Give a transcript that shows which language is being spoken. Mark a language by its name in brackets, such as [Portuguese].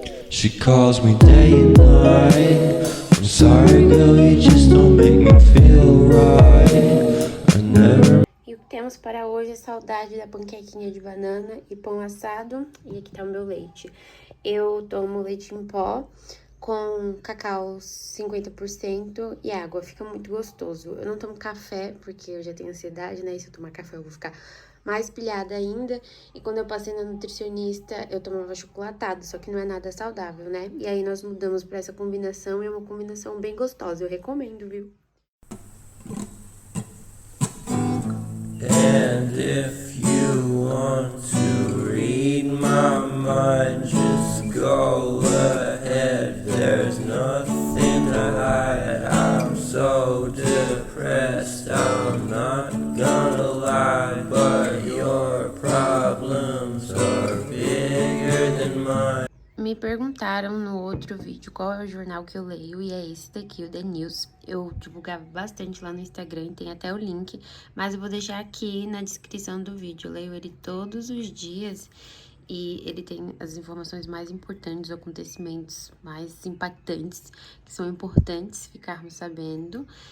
[English] She calls me day and night. I'm sorry, girl, you just don't make me feel right. I never. [Portuguese] E o que temos para hoje é saudade da panquequinha de banana e pão assado. E aqui tá o meu leite. Eu tomo leite em pó com cacau 50% e água. Fica muito gostoso. Eu não tomo café porque eu já tenho ansiedade, né? E se eu tomar café eu vou ficar mais pilhada ainda. E quando eu passei na nutricionista, eu tomava chocolatado, só que não é nada saudável, né? E aí nós mudamos para essa combinação e é uma combinação bem gostosa. Eu recomendo, viu? [English] And if you want to read my mind, just go ahead. There's nothing to hide. I'm so depressed, I'm not gonna lie, but your problems are bigger than mine. [Portuguese] Me perguntaram no outro vídeo qual é o jornal que eu leio, e é esse daqui, o The News. Eu divulgava bastante lá no Instagram, tem até o link, mas eu vou deixar aqui na descrição do vídeo. Eu leio ele todos os dias e ele tem as informações mais importantes, os acontecimentos mais impactantes, que são importantes ficarmos sabendo.